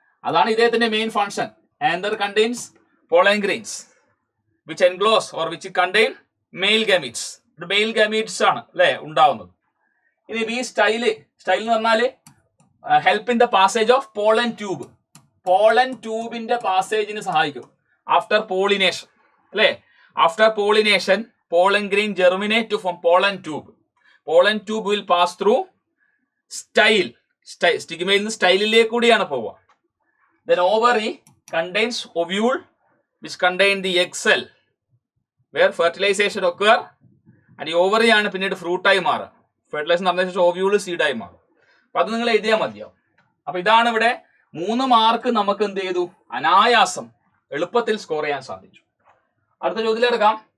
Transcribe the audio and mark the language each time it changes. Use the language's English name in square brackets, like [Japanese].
[Malayalam] അതാണ് ഇദ്ദേഹത്തിന്റെ main function. [English] Anther contains pollen grains which enclose or which contain male gametes. [Malayalam] Mail gametes ആണ് അല്ലെ ഉണ്ടാവുന്നത്. ഇനി ബി സ്റ്റൈൽ എന്ന് പറഞ്ഞാല് [English] Help in the passage of pollen tube. [Malayalam] Pollen ട്യൂബിന്റെ പാസേജിന് സഹായിക്കും. ആഫ്റ്റർ പോളിനേഷൻ അല്ലെ. [English] After pollination pollen grain germinate to form pollen tube. Pollen tube will pass through style. [Malayalam] Stigmയിൽ നിന്ന് സ്റ്റൈലിലേക്ക് കൂടിയാണ് പോവുക. [English] Then ovary contains ovule which contain the egg cell where fertilization occur. [Malayalam] And ഈ ovary ആണ് പിന്നീട് fruit ആയി മാറുക. Fertilisation നടന്ന ശേഷം ഓവ്യൂള് സീഡായി മാറും. അപ്പൊ അത് നിങ്ങൾ എഴുതിയാൽ മതിയാവും. അപ്പൊ ഇതാണ് ഇവിടെ 3 മാർക്ക് നമുക്ക് എന്ത് ചെയ്തു, അനായാസം എളുപ്പത്തിൽ സ്കോർ ചെയ്യാൻ സാധിച്ചു. അടുത്ത ചോദ്യത്തിലെടുക്കാം.